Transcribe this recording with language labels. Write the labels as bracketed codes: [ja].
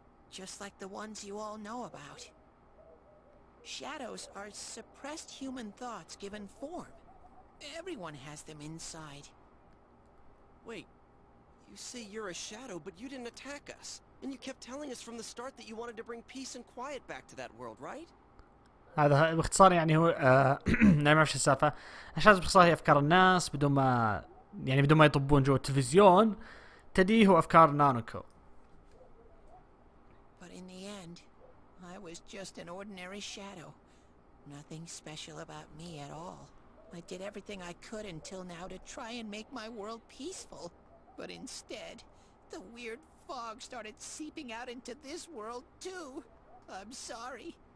[en] Just like the ones you all know about. Shadows are suppressed human thoughts given form. Everyone has them inside. Wait, you say you're a shadow, but you didn't attack us. And you kept telling us from the start that you wanted to bring peace and quiet back to that world, right? [ar] هذا باختصار يعني هو ما نعرف شو السالفة. الشاذ باختصار هي أفكار الناس بدون ما يطبون جوا التلفزيون. تدي هو أفكار نانوكو. [en] But in the end, I was just an ordinary shadow. Nothing special about me at all. I did everything I could until now to try and make my world peaceful. But instead, the weird fog started seeping out into this world too. I'm sorry.